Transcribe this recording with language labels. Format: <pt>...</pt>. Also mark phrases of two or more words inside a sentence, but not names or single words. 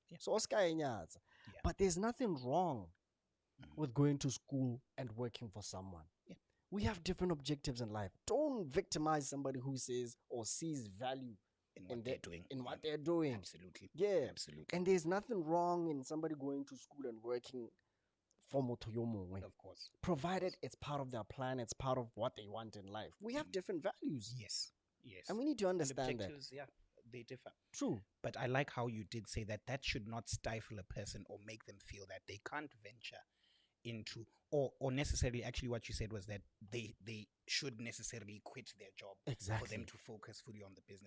<en>So but there's nothing wrong with going to school and working for someone. We have different objectives in life. Don't victimize somebody who says or sees value in what they're doing. In what they're doing. Absolutely. Yeah. Absolutely. And there's nothing wrong in somebody going to school and working for</en> <tn>motho yo mongwe.</tn> <en>Of course. Provided it's part of their plan, it's part of what they want in life. We have different values. Yes. Yes. And we need to understand that. Objectives, yeah, they differ. True. But I like how you did say that should not stifle a person or make them feel that they can't venture into or necessarily, actually what you said was that they should necessarily quit their job for them to focus fully on the business.</en>